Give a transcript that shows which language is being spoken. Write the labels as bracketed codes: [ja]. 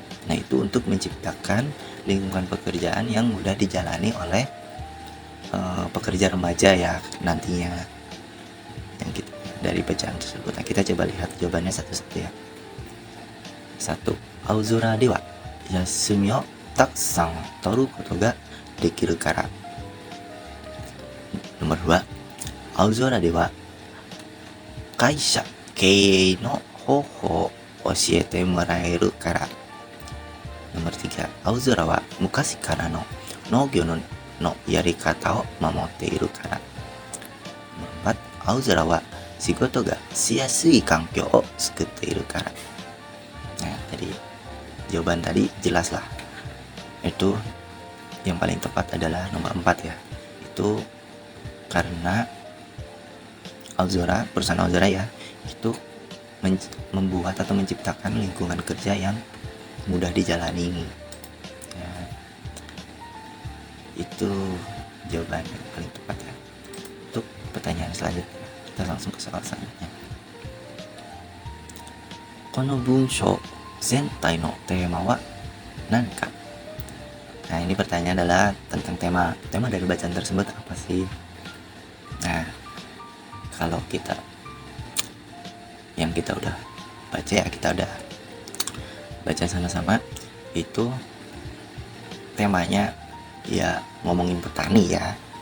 [id] Nah, itu untuk menciptakan lingkungan pekerjaan yang mudah dijalani oleh pekerja remaja ya nantinya, yang kita dari bacaan tersebut. Nah, kita coba lihat jawabannya satu-satu ya. 1. [ja] 青空では休みをたくさん取ることができるから。 [id] Nomor 2. [ja] 青空では会社経営の方法を教えてもらえるから。 [id] Nomor 3. [ja] 青空は昔からの農業のやり方を守っているから。 [id] Nomor 4. [ja] 青空は仕事がしやすい環境を作っているから。 [id] Nah, tadi jawaban tadi jelas lah. Itu yang paling tepat adalah nomor 4 ya. Itu karena Aozora, perusahaan Aozora ya, itu membuat atau menciptakan lingkungan kerja yang mudah dijalani ya. Itu jawaban yang paling tepat ya. Untuk pertanyaan selanjutnya, kita langsung ke soal selanjutnya. [ja] この文章全体のテーマは何か? [id] Nah, ini pertanyaan adalah tentang tema dari bacaan tersebut apa sih? Nah, kalau yang kita udah baca ya, kita udah baca sama-sama, itu temanya ya ngomongin petani ya.